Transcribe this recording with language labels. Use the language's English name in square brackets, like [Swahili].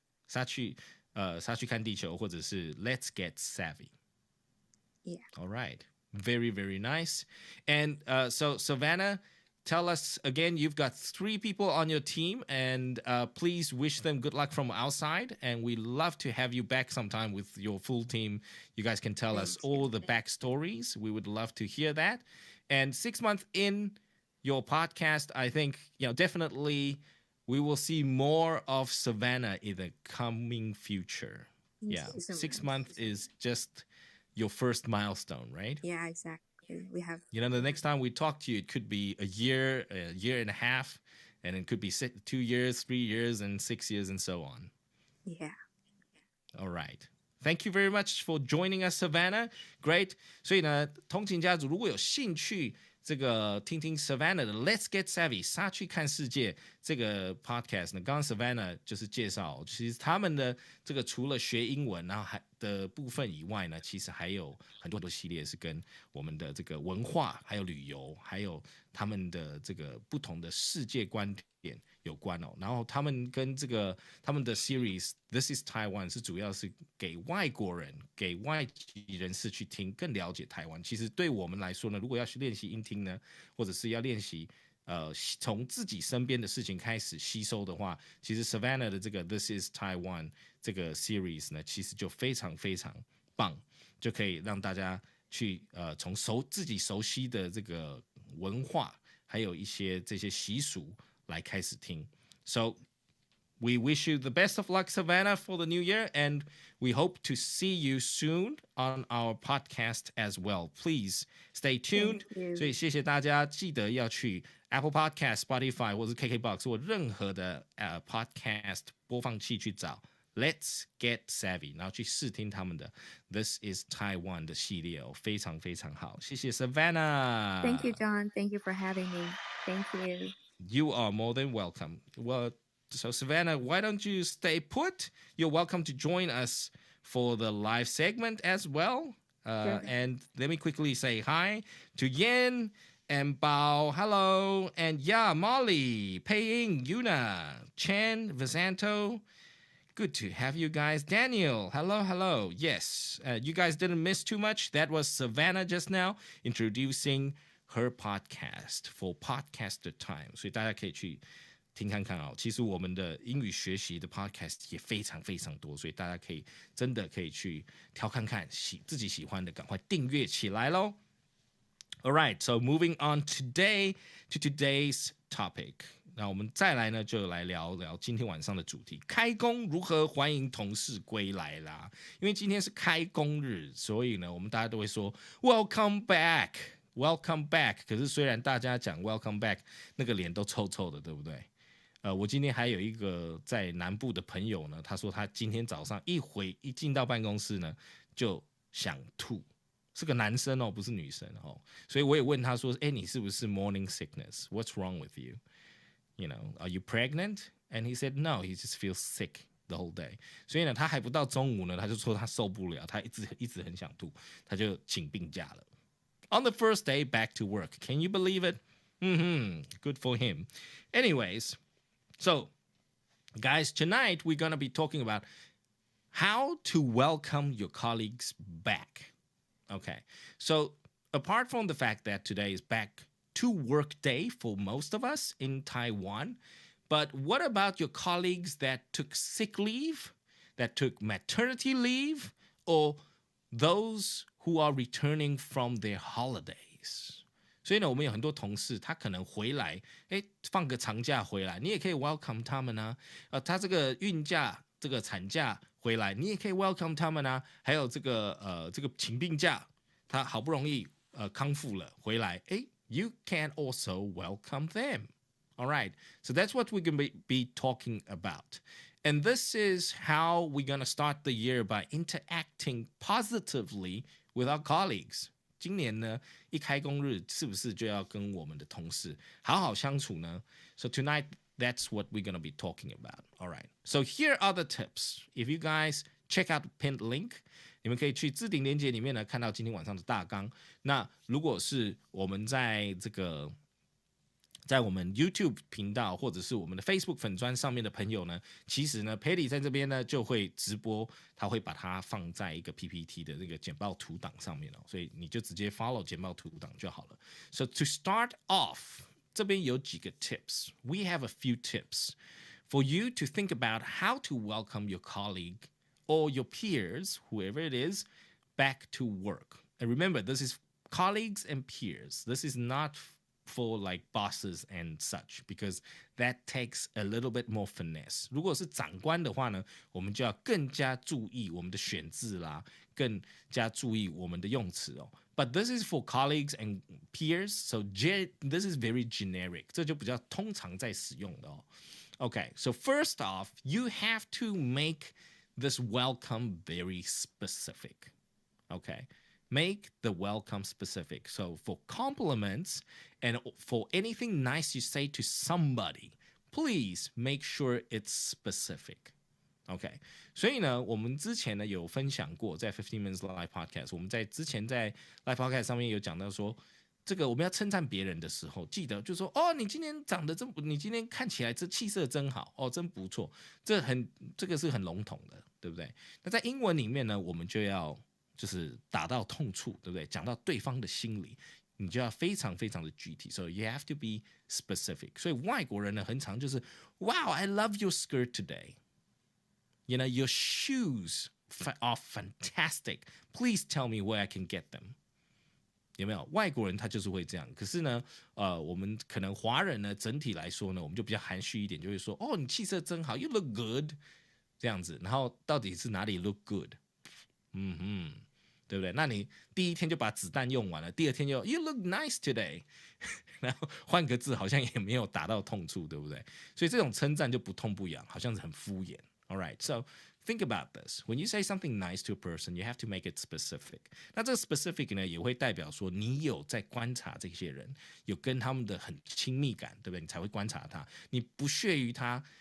[Chinese] 沙去看地球，或者是 Let's Get Savvy. [English] Yeah. All right. Very, very nice. And so, Savannah, tell us again, you've got 3 people on your team, and please wish them good luck from outside. And we love to have you back sometime with your full team. You guys can tell us all the backstories. We would love to hear that. And 6 months in your podcast, I think, definitely we will see more of Savannah in the coming future. Yeah, 6 months is just your first milestone, right? Yeah, exactly. We have, the next time we talk to you, it could be a year and a half, and it could be 2 years, 3 years, and 6 years, and so on. Yeah. All right. Thank you very much for joining us, Savannah. Great. [Chinese] 所以呢，通勤家族如果有兴趣，这个听听 Savannah 的 Let's Get Savvy 杀去看世界这个 podcast 呢，刚刚 Savannah 就是介绍，其实他们的这个除了学英文然后还的部分以外呢，其实还有很多系列是跟我们的这个文化、还有旅游、还有他们的这个不同的世界观点有关哦。然后他们跟这个他们的 series This is Taiwan 是主要是给外国人、给外籍人士去听，更了解台湾。其实对我们来说呢，如果要去练习音听呢，或者是要练习从自己身边的事情开始吸收的话，其实 Savannah 的这个 This is Taiwan 这个 series 呢，其实就非常非常棒，就可以让大家去从自己熟悉的这个文化，还有一些这些习俗来开始听。 [English] So we wish you the best of luck, Savannah, for the new year, and we hope to see you soon on our podcast as well. Please stay tuned. [Chinese] 所以谢谢大家，记得要去 Apple Podcast、Spotify 或是 KKBox 或任何的podcast 播放器去找 Let's Get Savvy， 然后去试听他们的 This is Taiwan 的系列哦，非常非常好。谢谢 Savannah。 [English] Thank you, John. Thank you for having me. Thank you. You are more than welcome. Well, so Savannah, why don't you stay put? You're welcome to join us for the live segment as well. And let me quickly say hi to Yen and Bao, hello. And yeah, Molly, Pei Ying, Yuna, Chen, Visanto. Good to have you guys. Daniel, hello, hello. Yes, you guys didn't miss too much. That was Savannah just now introducing her podcast for podcaster time. [Chinese] 所以大家可以去听看看哦。其实我们的英语学习的 podcast 也非常非常多，所以大家可以真的可以去挑看看，自己喜欢的赶快订阅起来咯。 [English] All right, so moving on today to today's topic. [Chinese] 那我们再来呢，就来聊聊今天晚上的主题：开工如何欢迎同事归来啦？因为今天是开工日，所以呢，我们大家都会说 [English] Welcome back, Welcome back。 [Chinese] 可是虽然大家讲 [English] Welcome back， [Chinese] 那个脸都臭臭的，对不对？我今天还有一个在南部的朋友呢，他说他今天早上一进到办公室呢，就想吐。是个男生哦，不是女生哦，所以我也问他说：“哎，你是不是 [English] morning sickness? What's wrong with you? You know, are you pregnant?” And he said, "No, he just feels sick the whole day." [Chinese] 所以呢，他还不到中午呢，他就说他受不了，他一直很想吐，他就请病假了。 [English] On the first day back to work, can you believe it? Good for him. Anyways, so guys, tonight we're gonna be talking about how to welcome your colleagues back. Okay, so apart from the fact that today is back to work day for most of us in Taiwan, but what about your colleagues that took sick leave, that took maternity leave, or those who are returning from their holidays? [Chinese] 所以呢，我们有很多同事，他可能回来，放个长假回来，你也可以 welcome 他们啊。他这个孕假、这个产假回来，你也可以 welcome 他们啊。还有这个请病假，他好不容易康复了回来， [English] you can also welcome them. All right, so that's what we're going to be talking about. And this is how we're going to start the year by interacting positively with our colleagues. [Chinese] 今年呢，一开工日是不是就要跟我们的同事好好相处呢？ [English] So tonight, that's what we're going to be talking about. All right. So here are the tips. If you guys check out the pinned link, [Chinese] 你们可以去置顶连结里面呢看到今天晚上的大纲。那如果是我们在我们 YouTube 频道或者是我们的 Facebook 粉专上面的朋友呢，其实呢 Patty 在这边呢就会直播，他会把它放在一个 PPT 的这个简报图档上面哦，所以你就直接 follow 简报图档就好了。 [English] So to start off, [Chinese] 这边有几个 [English] tips. We have a few tips for you to think about how to welcome your colleague or your peers, whoever it is, back to work. And remember, this is colleagues and peers. This is not for like bosses and such, because that takes a little bit more finesse. [Chinese] 如果是长官的话呢，我们就要更加注意我们的选字啦，更加注意我们的用词哦。 [English] But this is for colleagues and peers, so this is very generic. [Chinese] 这就比较通常在使用的哦。 [English] Okay, so first off, you have to make this welcome very specific. Okay, make the welcome specific. So for compliments and for anything nice you say to somebody, please make sure it's specific. [Chinese] OK， 所以呢，我们之前呢有分享过，在15 Minutes Live Podcast， 我们之前在 Live Podcast 上面有讲到说，这个我们要称赞别人的时候，记得就说哦，你今天长得真，你今天看起来这气色真好哦，真不错，这个是很笼统的，对不对？那在英文里面呢，我们就要就是打到痛处，对不对？讲到对方的心里，你就要非常非常的具体。 [English] So you have to be specific. [Chinese] 所以外国人呢，很常就是 [English] Wow, I love your skirt today. You know, your shoes are fantastic. Please tell me where I can get them. [Chinese] 有没有？外国人他就是会这样。可是呢，我们可能华人呢，整体来说呢，我们就比较含蓄一点，就会说哦，你气色真好 ， [English] You look good， [Chinese] 这样子。然后到底是哪里 look good？ 对不对？那你第一天就把子弹用完了，第二天就 [English] You look nice today， [Chinese] 然后换个字好像也没有打到痛处，对不对？所以这种称赞就不痛不痒，好像是很敷衍。 [English] All right, so think about this. When you say something nice to a person, you have to make it specific. [Chinese] 那这个 specific 呢，也会代表说你有在观察这些人，有跟他们的很亲密感，对不对？你才会观察他，你不屑于他。